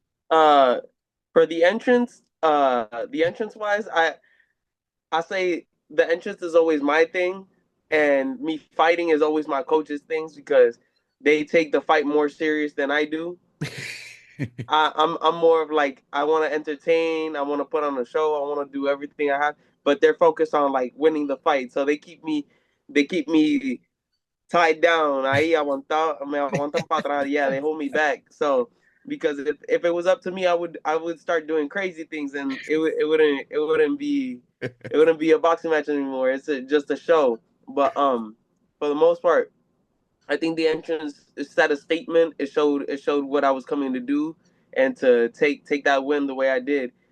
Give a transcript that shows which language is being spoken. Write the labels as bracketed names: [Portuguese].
[English] Uh, for the entrance wise, I say the entrance is always my thing, and me fighting is always my coach's things because they take the fight more serious than I do. I'm more of like I want to entertain, I want to put on a show, I want to do everything I have, but they're focused on like winning the fight, so they keep me tied down. [Spanish] Ahí aguantan para atrás. [English] Yeah, they hold me back. So because if it was up to me, I would start doing crazy things, and it wouldn't be a boxing match anymore. Just a show. But for the most part, I think the entrance set a statement. It showed what I was coming to do, and to take that win the way I did.